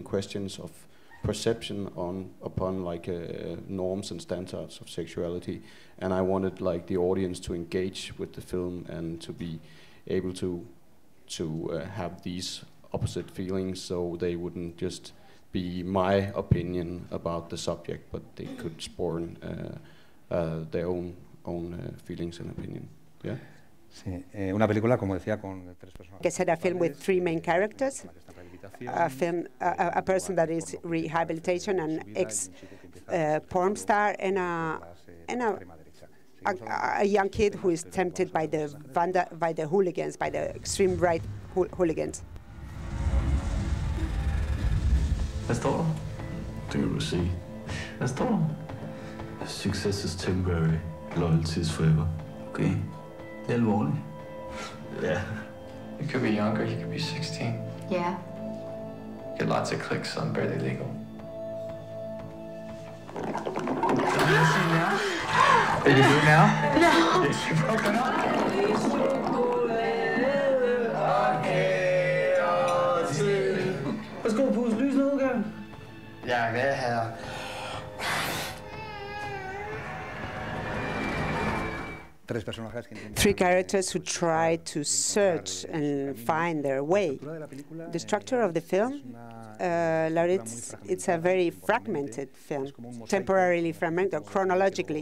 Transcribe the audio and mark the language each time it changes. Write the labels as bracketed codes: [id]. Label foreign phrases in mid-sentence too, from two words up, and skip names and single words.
[en] questions of perception upon like norms and standards of sexuality, and I wanted like the audience to engage with the film and to be able to have these opposite feelings, so they wouldn't just be my opinion about the subject, but they could spawn their own feelings and opinion. Yeah. [es] Sí, una película, como decía, con tres personajes. [en] Que said a film with three main characters. A person that is rehabilitation, an ex-porn star, and a young kid who is tempted by the hooligans, by the extreme right hooligans. [da] Hvad står der? Det kan du se. Hvad står der? [en] Success is temporary, loyalty is forever. [da] Okay, det er alvorligt. Ja. [en] You could be younger, you could be 16. Yeah. Get lots of clicks on barely legal. Are you doing now? No. You broken up? [da] Værsgo, pus lys ned, gang. Ja, hvad her? [en] Three characters who try to search and find their way. The structure of the film, it's a very fragmented film, temporarily fragmented, chronologically.